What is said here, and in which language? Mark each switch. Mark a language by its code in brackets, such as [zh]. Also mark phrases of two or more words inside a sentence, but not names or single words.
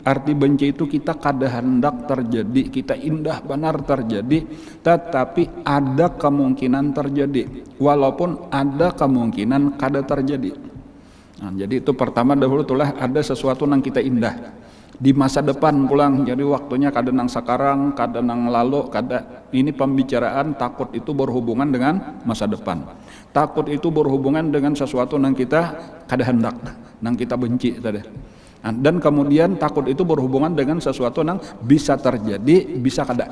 [bjn] Arti benci itu kita kada hendak terjadi, kita indah benar terjadi, tetapi ada kemungkinan terjadi, walaupun ada kemungkinan kada terjadi. Nah, jadi itu pertama dahulu itulah ada sesuatu nang kita indah di masa depan pulang. Jadi waktunya kada nang sekarang, kada nang lalu, kada. [id] Ini pembicaraan takut itu berhubungan dengan masa depan. [bjn] Takut itu berhubungan dengan sesuatu nang kita kada hendak, nang kita benci tadi. Dan kemudian takut itu berhubungan dengan sesuatu nang bisa terjadi, bisa kada.